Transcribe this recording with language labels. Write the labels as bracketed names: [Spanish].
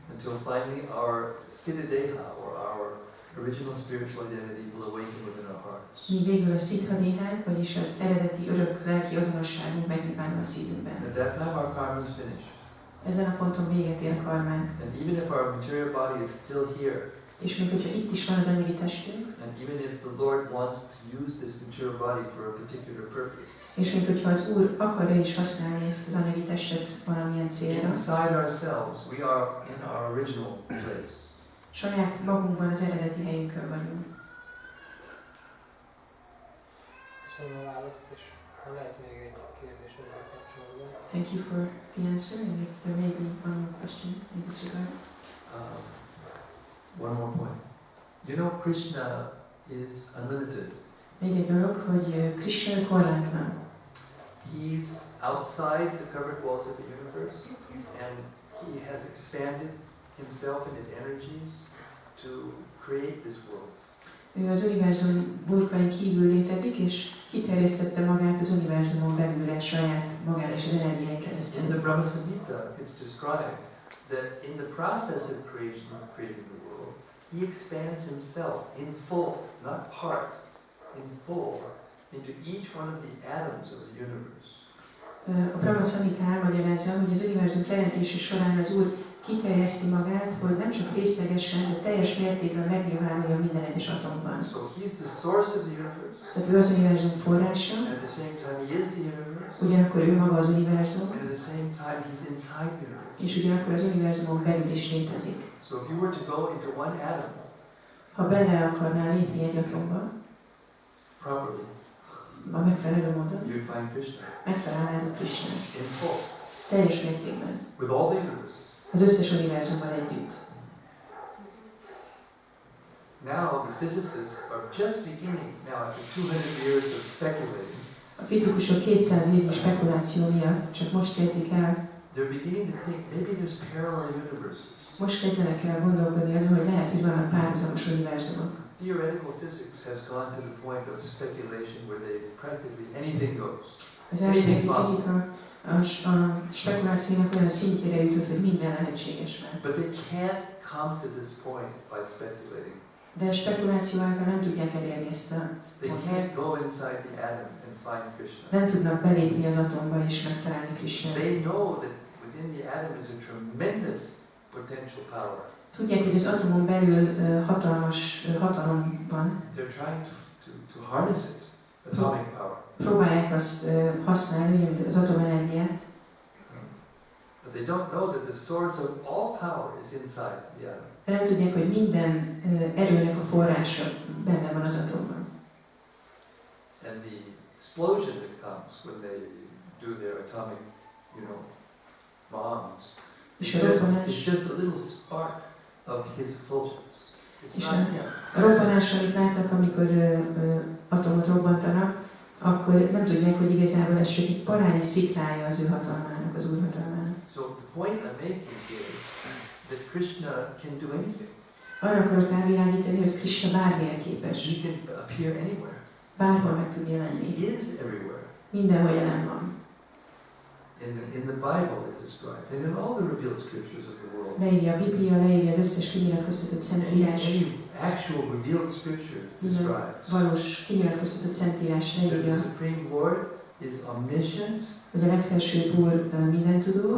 [English] Until finally our siddha or our original spiritual identity will awaken within our hearts. [Hungarian] Míg végül a siddha, vagyis az eredeti örök lelki azonosságunk megnyilvánul a szívünkben. [English] At that time our karma is finished. [Hungarian] Ezen a ponton véget ér a karmánk. [English] And even if our material body is still here, [Hungarian] és még hogyha itt is van az anyagi testünk, [English] and even if the Lord wants to use this material body for a particular purpose, [Hungarian] és még hogyha az Úr akarja is használni ezt az anyagi testet valamilyen célra, [English] inside ourselves we are in our original place. [Hungarian] Saját magunkban az eredeti helyünkön vagyunk. Köszönöm a választ, és ha lehet még egy kérdés ezzel kapcsolatban. [English] Thank you for the answer, and if there may be one more question in this regard. One more point. You know, Krishna is unlimited. [Hungarian] Még egy dolog, hogy Krishna korlátlan. [English] He's outside the covered walls of the universe, and he has expanded himself and his energies to create this world. [Hungarian] Ő az univerzum burkain kívül létezik, és kiterjesztette magát az univerzumon belülre saját magára és az energiáin keresztül. [English] In the Brahma Samhita, it's described that in the process of creating the world, he expands himself in full, not part, in full, into each one of the atoms of the universe. [Hungarian] A Brahma Samhita elmagyarázza, hogy az univerzum teremtése során az Úr kiterjeszti magát, hogy nem csak részlegesen, de teljes mértékben megnyilvánuljon minden egyes atomban. [English] So he's the source of the universe. [Hungarian] Tehát ő az univerzum forrása. [English] And at the same time he is the universe. [Hungarian] Ugyanakkor ő maga az univerzum. [English] And at the same time he's inside the universe. [Hungarian] És ugyanakkor az univerzumon belül is létezik. [English] So if you were to go into one atom, [Hungarian] ha bele akarnál lépni egy atomba, [English] properly, [Hungarian] a megfelelő módon, [English] you'd find Krishna. [Hungarian] Megtalálnád a Krisnát. [English] In full. [Hungarian] Teljes mértékben. [English] With all the universes. [Hungarian] Az összes univerzumban együtt. [English] Now the physicists are just beginning, now after 200 years of speculating, [Hungarian] a fizikusok 200 évnyi spekuláció miatt csak most kezdik el, [English] they're beginning to think maybe there's parallel universes. [Hungarian] Most kezdenek el gondolkodni azon, hogy lehet, hogy vannak párhuzamos univerzumok. [English] Theoretical physics has gone to the point of speculation where they practically anything goes. [Hungarian] Az elméleti fizika a spekulációnak olyan szintjére jutott, hogy minden lehetséges már. [English] But they can't come to this point by speculating. [Hungarian] De a spekuláció által nem tudják elérni ezt a [English] They can't go inside the atom and find Krishna. [Hungarian] Nem tudnak belépni az atomba és megtalálni Krisnát. [English] They know that within the atom is a tremendous potential power. [Hungarian] Tudják, hogy az atomon belül hatalmas hatalom van. [English] They're trying to harness it, atomic power. [Hungarian] Próbálják azt használni, mint az atomenergiát. [English] But they don't know that the source of all power is inside the atom. [Hungarian] De nem tudják, hogy minden erőnek a forrása benne van az atomban. [English] And the explosion that comes when they do their atomic, bombs, it's just a little spark of his effulgence. It's not him. [Hungarian] A robbanás, amit látnak, amikor atomot robbantanak, akkor nem tudják, hogy igazából ez csak egy parányi szikrája az ő hatalmának, az úr hatalmának. [English] So the point I'm making is that Krishna can do anything. [Hungarian] Arra akarok rávilágítani, hogy Krisna bármilyen képes. [English] He can appear anywhere. [Hungarian] Bárhol meg tud jelenni. [English] He is everywhere. [Hungarian] Mindenhol jelen van. [English] In the Bible it describes, and in all the revealed scriptures of the world. [Hungarian] Leírja a Biblia, leírja az összes kinyilatkoztatott szentírás. [English] Any actual revealed scripture describes. [Hungarian] Valós kinyilatkoztatott szentírás leírja. [English] The Supreme Lord is omniscient, [Hungarian] hogy a legfelsőbb Úr mindentudó,